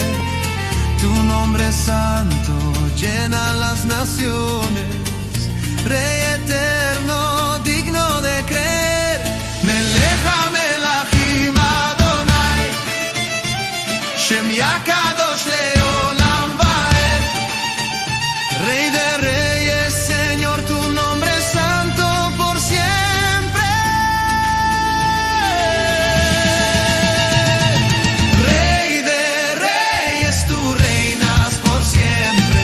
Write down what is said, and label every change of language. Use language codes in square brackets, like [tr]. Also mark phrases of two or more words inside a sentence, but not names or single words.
[es] Tu nombre santo llena las naciones, Rey eterno, digno de creer. [he] מלך המלכים אדוני, שם הקדוש לעולם ועד. [es] Rey de reyes, Señor, tu nombre es santo por siempre. Rey de reyes, tú reinas por siempre.